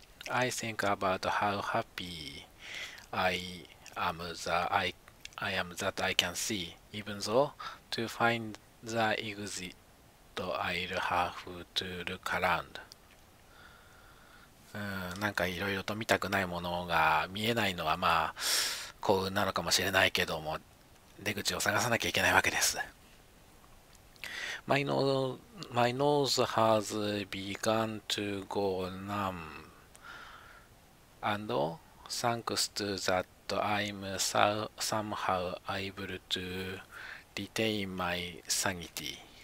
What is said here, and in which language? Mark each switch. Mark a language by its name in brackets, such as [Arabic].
[English] I think about how happy I am that I can see, even though to find the exit I'll have to look around. [Japanese] なんかいろいろと見たくないものが見えないのはまあ幸運なのかもしれないけども、出口を探さなきゃいけないわけです。 [English] My nose has begun to go numb, and thanks to that, I'm somehow able to retain my sanity.